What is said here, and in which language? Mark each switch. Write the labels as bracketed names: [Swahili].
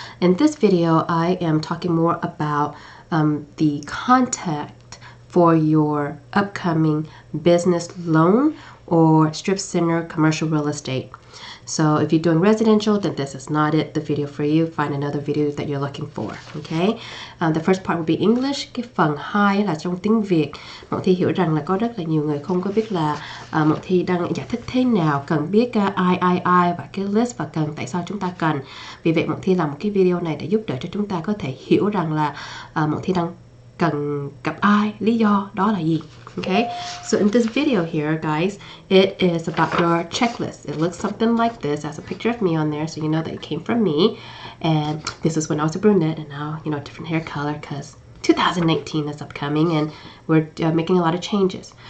[English] In this video, I am talking more about the contact for your upcoming business loan or strip center commercial real estate. So if you're doing residential, then this is not the video for you. Find another video that you're looking for. Okay. The first part will be English. [Vietnamese] Cái phần 2 là trong tiếng Việt. Mọi Thi hiểu rằng là có rất là nhiều người không có biết là Mọi Thi đang giải thích thế nào, cần biết ai và cái list và cần tại sao chúng ta cần. Vì vậy Mọi Thi làm một cái video này để giúp đỡ cho chúng ta có thể hiểu rằng là Mọi Thi đang cần gặp ai, lý do đó là gì. [English] Okay, so in this video here, guys, it is about your checklist. It looks something like this. There's a picture of me on there, so you know that it came from me. And this is when I was a brunette, and now, you know, different hair color because 2019 is upcoming, and we're making a lot of changes.